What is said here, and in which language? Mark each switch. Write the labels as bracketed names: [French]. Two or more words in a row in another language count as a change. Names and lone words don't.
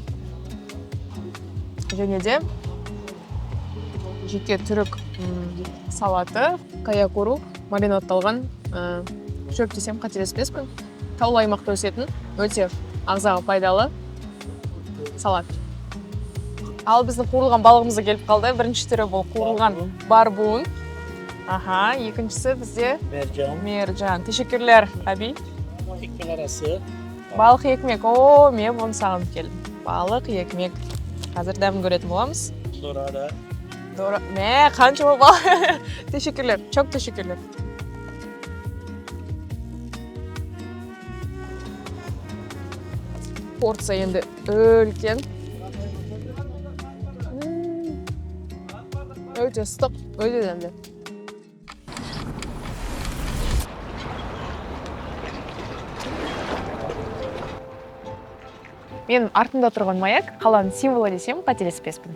[Kazakh] Және де жеке түрік салаты, каякуру, маринадталған шөп десем қателеспеспін. Таулы аймақта өсетін өте ағзаға пайдалы салат. Ал біздің қуырылған балығымызға келіп қалды. Бірінші түрі бұл қуырылған барбуын. Аха, екіншісі бізде мерджан. [Turkish] Teşekkürler, abi. Ekmek arası. Balık ekmek. [Kazakh] О, мен оны сағынып келдім. [Turkish] Balık ekmek. [Kazakh] Қазір дәмін көретін боламыз. Dorada. Мә, қанша бал. [Turkish] Teşekkürler, çok teşekkürler. [Kazakh] Порция енді үлкен. Өте ыстық, өте дәмді. Мен артында тұрған маяк қаланың символы десем қателеспеспін.